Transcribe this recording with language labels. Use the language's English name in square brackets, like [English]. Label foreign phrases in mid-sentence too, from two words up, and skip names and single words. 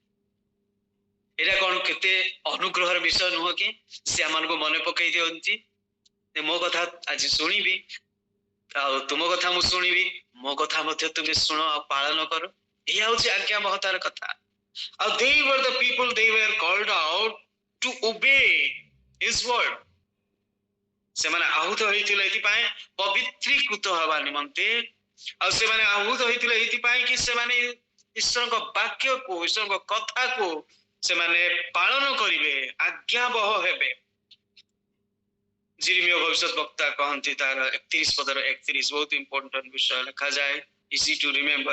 [Odia] ଏଇଟା କଣ କେତେ ଅନୁଗ୍ରହର ବିଷୟ ନୁହଁ କି? ସେ ଆମମାନଙ୍କୁ ମନେ ପକେଇ ଦିଅନ୍ତି ମୋ କଥା ଆଜି ଶୁଣିବି, ଆଉ ତୁମ କଥା ମୁଁ ଶୁଣିବି, ମୋ କଥା ମଧ୍ୟ ତୁମେ ଶୁଣ ଆଉ ପାଳନ କର। ଏହା ହେଉଛି ଆଜ୍ଞାବହତାର କଥା। ଆଉ [English] they were the people, they were called out to obey his word. [Odia] ସେମାନେ ଆହୁତ ହେଇଥିଲେ ଏଥିପାଇଁ ପବିତ୍ରୀକୃତ ହେବା ନିମନ୍ତେ, ଆଉ ସେମାନେ ଆହୁତ ହେଇଥିଲେ ଏଥିପାଇଁ କି ସେମାନେ ଈଶ୍ୱରଙ୍କ ବାକ୍ୟକୁ, ଈଶ୍ୱରଙ୍କ କଥାକୁ ସେମାନେ ପାଳନ କରିବେ, ଆଜ୍ଞାବହ ହେବେ। ଜିରିମିୟ ଭବିଷ୍ୟତ ବକ୍ତା କହନ୍ତି ତାର 31 ପଦର 31 ବହୁତ ଇମ୍ପୋର୍ଟାଣ୍ଟ ବିଷୟ ଲେଖାଯାଏ, [English] easy to remember.